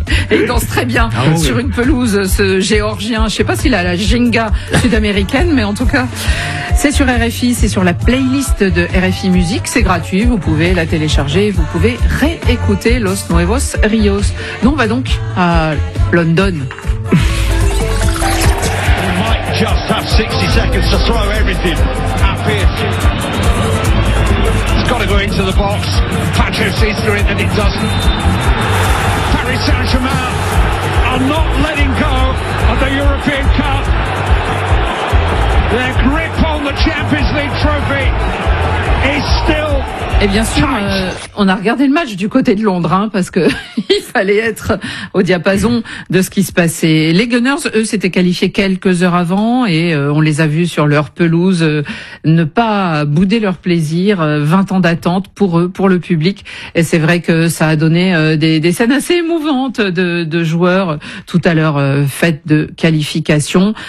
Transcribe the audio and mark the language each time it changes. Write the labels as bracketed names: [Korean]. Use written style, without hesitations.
[French] Il danse très bien sur une pelouse, ce géorgien. Je sais pas s'il a la jenga sud-américaine, mais en tout cas, c'est sur RFI, c'est sur la playlist de RFI Musique. C'est gratuit, vous pouvez la télécharger, vous pouvez réécouter Los Nuevos Ríos. Nous, on va donc à London. [English] Just have 60 seconds to throw everything at Pearce. It's got to go into the box. Patrick sees through it and it doesn't. Paris Saint-Germain are not letting go of the European Cup. Their grip on the Champions League trophy is still. [French] Et bien sûr, on a regardé le match du côté de Londres, hein, parce que il fallait être au diapason de ce qui se passait. Les Gunners, eux, s'étaient qualifiés quelques heures avant, et on les a vus sur leur pelouse ne pas bouder leur plaisir. 20 ans d'attente pour eux, pour le public. Et c'est vrai que ça a donné des scènes assez émouvantes de joueurs tout à l'heure fête de qualification.